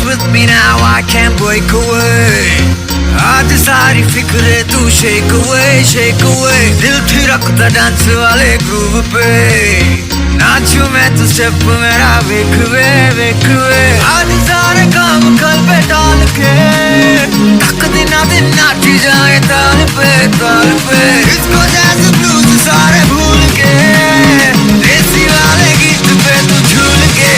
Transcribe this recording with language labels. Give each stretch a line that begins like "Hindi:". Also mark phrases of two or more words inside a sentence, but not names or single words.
English: me now, I can't break away.
Hindi: आधी सारी फिक्रे तू
English: shake away, shake away.
Hindi: दिल थिरकता डांस वाले ग्रूव पे, नाचूं मैं तो स्टेप मेरा वेखवे वेखवे. आधी सारे काम कल पे डाल के, तक दिन नाची जाए ताल पे. इसको जैसे ब्लूज सारे भूल के, देसी वाले गीत पे तू झूल के.